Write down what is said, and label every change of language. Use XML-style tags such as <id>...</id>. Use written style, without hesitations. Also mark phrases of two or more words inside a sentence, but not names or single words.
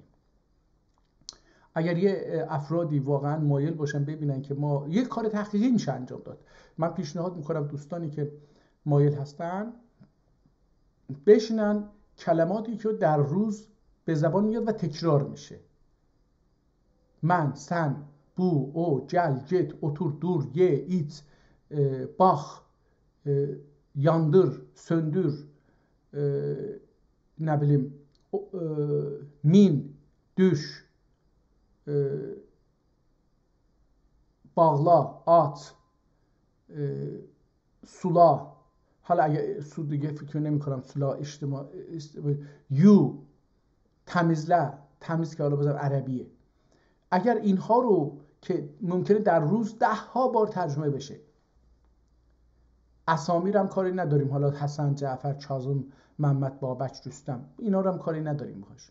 <fa>اگر یه افرادی واقعا مایل باشن ببینن که ما یه کار تحقیقی میشه انجام داد، من پیشنهاد میکنم دوستانی که مایل هستن بشینن کلماتی که در روز به زبان میاد و تکرار میشه،</fa> <az>mən, sən, bu, o, gəl, get, otur, dur, ye, iç, bak, yandır, söndür, ne bileyim, min, düş, bağla, at, sula.</az> <fa>حالا اگه su دیگه فکر نمی کنم</fa> <az>sula, yu, təmizlə,</az> <fa>تمیز که حالا بذارم عربیه. اگر اینها رو که ممکنه در روز 10 بار ترجمه بشه، اسامی رو هم کاری نداریم، حالا حسن، جعفر، کاظم، محمد، بابک، رستم، اینا رو هم کاری نداریم باش.</fa>